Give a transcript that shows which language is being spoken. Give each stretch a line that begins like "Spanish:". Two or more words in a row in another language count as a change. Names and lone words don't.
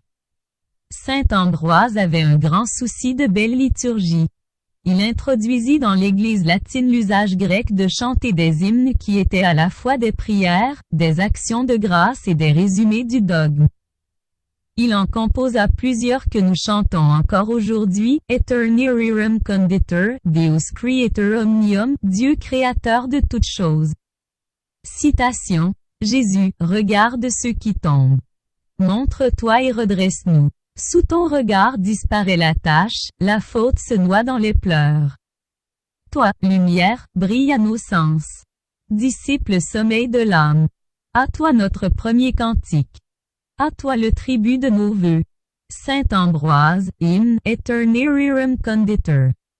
French: Saint Ambroise avait un grand souci de belle liturgie. Il introduisit dans l'Église latine l'usage grec de chanter des hymnes qui étaient à la fois des prières, des actions de grâce et des résumés du dogme. Il en composa plusieurs que nous chantons encore aujourd'hui,
Latin: Aeterni rerum conditor, Deus creator omnium,
French: Dieu créateur de toutes choses. Citation. Jésus, regarde ceux qui tombent. Montre-toi et redresse-nous. Sous ton regard disparaît la tache, la faute se noie dans les pleurs. Toi, lumière, brille à nos sens. Disciple sommeil de l'âme. À toi notre premier cantique. À toi le tribut de nos vœux. Saint Ambroise, hymne,
Latin: Aeterni rerum conditor.